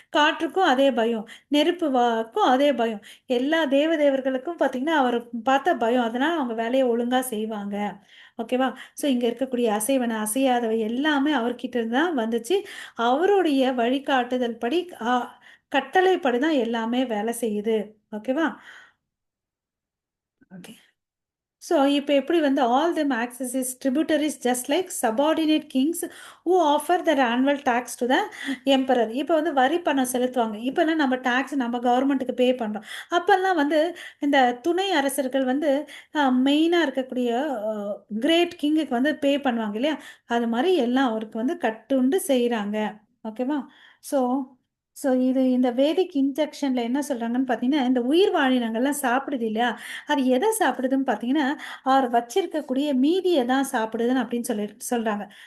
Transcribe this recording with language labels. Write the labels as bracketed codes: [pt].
[ta] காற்றுக்கும் அதே பயம், நெருப்புக்கும் அதே பயம். எல்லா தேவர்களுக்கும் பார்த்தீங்கன்னா அவர் பார்த்தா பயம், அதனால அவங்க வேலையை ஒழுங்கா செய்வாங்க. ஓகேவா. ஸோ இங்கே இருக்கக்கூடிய அசைவன அசையாதவை எல்லாமே அவர்கிட்ட இருந்து தான் வந்துச்சு. அவருடைய வழிகாட்டுதல் படி கட்டளைப்படி தான் எல்லாமே வேலை செய்யுது. ஓகேவா. ஓகே. ஸோ இப்போ எப்படி வந்து [en] All them access is tributaries just like subordinate kings who offer their annual tax to the emperor. [ta] இப்போ வந்து வரி பணம் செலுத்துவாங்க. இப்போல்லாம் நம்ம டேக்ஸ் நம்ம கவர்மெண்ட்டுக்கு பே பண்ணுறோம். அப்போல்லாம் வந்து இந்த துணை அரசர்கள் வந்து மெயினாக இருக்கக்கூடிய கிரேட் கிங்குக்கு வந்து பே பண்ணுவாங்க இல்லையா, அது மாதிரி எல்லாம் அவருக்கு வந்து கட்டுண்டு செய்கிறாங்க. ஓகேவா. ஸோ ஸோ இந்த வேதிக் இன்ஜெக்ஷனில் என்ன சொல்கிறாங்கன்னு பார்த்தீங்கன்னா, இந்த உயிர் வாழினங்கள்லாம் சாப்பிடுது இல்லையா, அது எதை சாப்பிடுதுன்னு பார்த்தீங்கன்னா அவர் வச்சிருக்கக்கூடிய மீதியை தான் சாப்பிடுதுன்னு அப்படின்னு சொல்றாங்க.